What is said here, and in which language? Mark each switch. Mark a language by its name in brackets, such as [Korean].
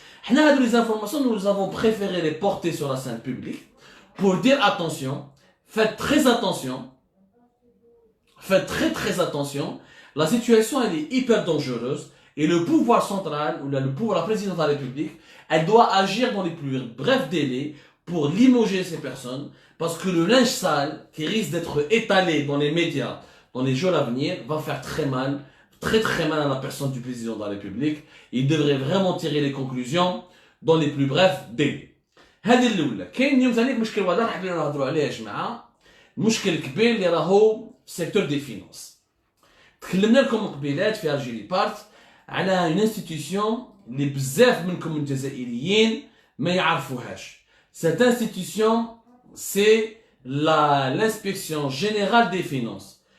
[French] Les informations, nous avons préféré les porter sur la scène publique pour dire attention, faites très attention, faites très attention, la situation elle est hyper dangereuse et le pouvoir central, ou le pouvoir, la présidence de la République, elle doit agir dans les plus brefs délais pour limoger ces personnes, parce que le linge sale qui risque d'être étalé dans les médias dans les jours à venir va faire très mal à la personne du président de la République. Il devrait vraiment tirer les conclusions dans les plus brefs délais. [Arabic] هذه الأولى. كاين اليوم ثاني مشكل واضح حابين نهضروا عليه يا جماعة. مشكل كبير اللي راهو سيكتور دي فينانس. تكلمنا لكم قبيلات في الجيري بارت على اون انستيتيوشن اللي بزاف منكم الجزائريين ما يعرفوهاش. [French] Cette institution, c'est l'inspection générale des finances.